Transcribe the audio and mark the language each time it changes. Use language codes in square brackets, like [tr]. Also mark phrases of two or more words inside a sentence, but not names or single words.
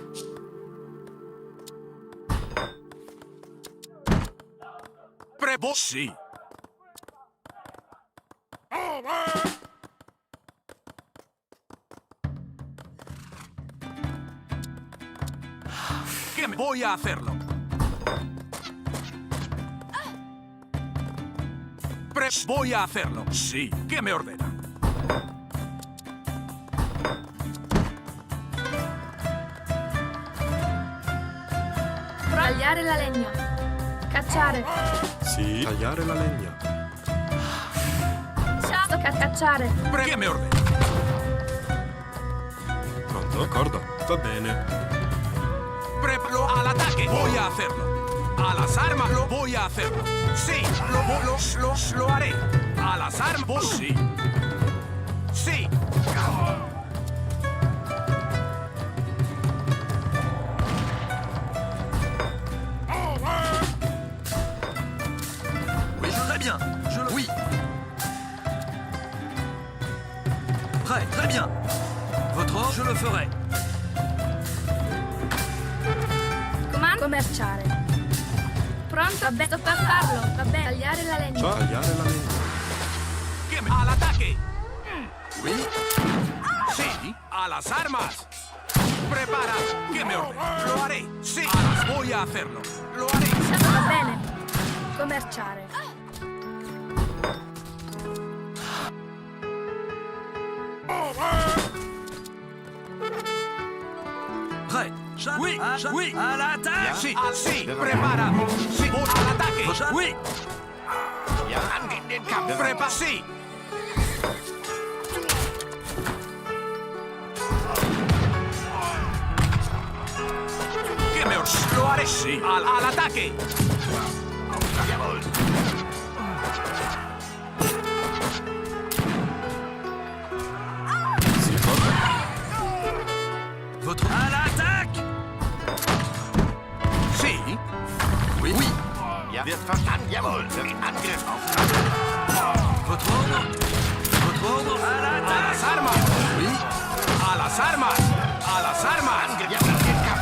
[it] Sì. [es] Che voy a hacerlo. Voy a hacerlo. Sí. ¿Qué me ordena? [it] Tagliare la legna. Cacciare. Sì, tagliare la legna. Ciao, cacciare. [es] ¿Qué me ordena? [it] Pronto? D'accordo, va bene. [es] Preparo al ataque. Voy a hacerlo. A las armas lo voy a hacerlo. Sí, lo haré. A las armas, sí. Sí. [fr] Oui, très bien. Oui. Prêt, très bien. Votre ordre, je le ferai. [it] Comando? Commerciare. Pronto? Vabbè, sto per farlo. Vabbè, tagliare la legna. Ciao, tagliare la legna. All'attacco. [fr] Oui. [es] Sí, a las armas. Prepara. ¿Qué me ordena? Lo haré. Sí, a las voy a hacerlo. Lo haré. [it] Va bene. Commerciare. [fr] Prêt. Oui, oui. À l'attaque. [es] Sí, sí, prepara. Sí, al ataque. [fr] Oui. [de] Ja, angehen den Kampf. [es] Prepara. Sí. ¿Qué me ordena? Lo haré. Sí, al ataque. [de] Jawohl. [fr] Votre... À l'attaque. [es] Sí. [fr] Oui. Oui. [de] Ja, wird verstanden. Jawohl. Für den Angriff auf. [fr] Votre ordre. Votre ordre. À [es] A [fr] l'attaque. [es] las armas. [fr] Oui. [es] A las armas. A las armas. [de] Ja, den Kampf.